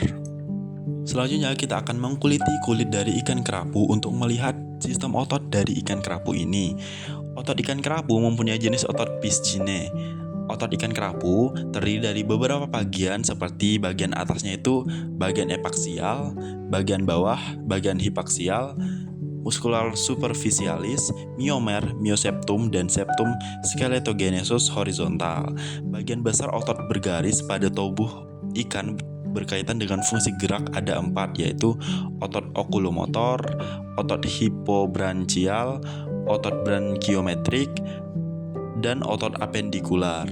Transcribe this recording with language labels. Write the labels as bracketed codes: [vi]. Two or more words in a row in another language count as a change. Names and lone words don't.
[id] Selanjutnya kita akan mengkuliti kulit dari ikan kerapu untuk melihat sistem otot dari ikan kerapu ini. Otot ikan kerapu mempunyai jenis otot piscine. Otot ikan kerapu terdiri dari beberapa bagian seperti bagian atasnya itu bagian epaksial, bagian bawah, bagian hipaksial, [la] muscular superficialis, [id] myomer, myoseptum, [la] dan septum skeletogenesus horizontal. [id] Bagian besar otot bergaris pada tubuh ikan berkaitan dengan fungsi gerak ada 4, yaitu otot okulomotor, otot hipobranchial, otot branchiometrik, dan otot apendikular.